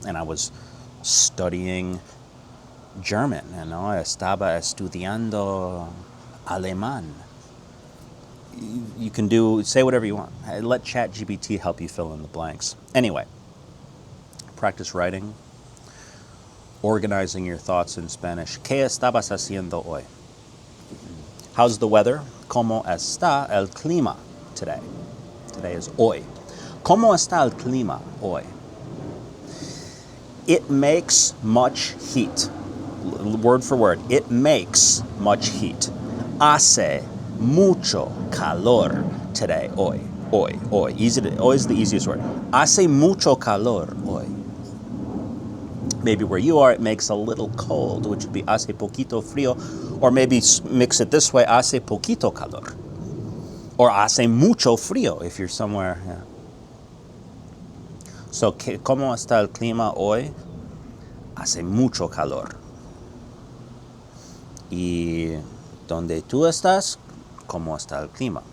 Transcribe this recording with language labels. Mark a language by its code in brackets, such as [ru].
[en] And I was studying German, you know, [es] estaba estudiando alemán. [en] You can say whatever you want. Let ChatGPT help you fill in the blanks. Anyway, practice writing, organizing your thoughts in Spanish. [es] ¿Qué estabas haciendo hoy? [en] How's the weather? [es] ¿Cómo está el clima today? Today is hoy. ¿Cómo está el clima hoy? [en] It makes much heat. Word for word. It makes much heat. [es] Hace mucho calor today. Hoy. Hoy. Hoy [en] is the easiest word. [es] Hace mucho calor hoy. [en] Maybe where you are, it makes a little cold, which would be [es] hace poquito frío. [en] Or maybe mix it this way, [es] hace poquito calor. [en] Or [es] hace mucho frío [en] if you're somewhere. Yeah. [es] So, ¿cómo está el clima hoy? Hace mucho calor. Y donde tú estás, ¿cómo está el clima?